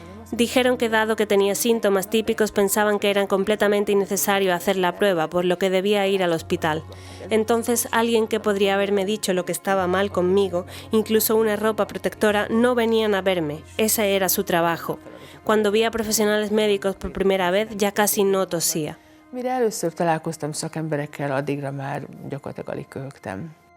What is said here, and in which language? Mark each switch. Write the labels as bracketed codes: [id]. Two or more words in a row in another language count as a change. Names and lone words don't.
[es] Dijeron que dado que tenía síntomas típicos pensaban que era completamente innecesario hacer la prueba, por lo que debía ir al hospital. Entonces alguien que podría haberme dicho lo que estaba mal conmigo, incluso una ropa protectora, no venían a verme. Ese era su trabajo. Cuando vi a profesionales médicos por primera vez ya casi no tosía. [hu] Mire először találkoztam szakemberekkel, addigra már gyakorlatilag alig köhögtem.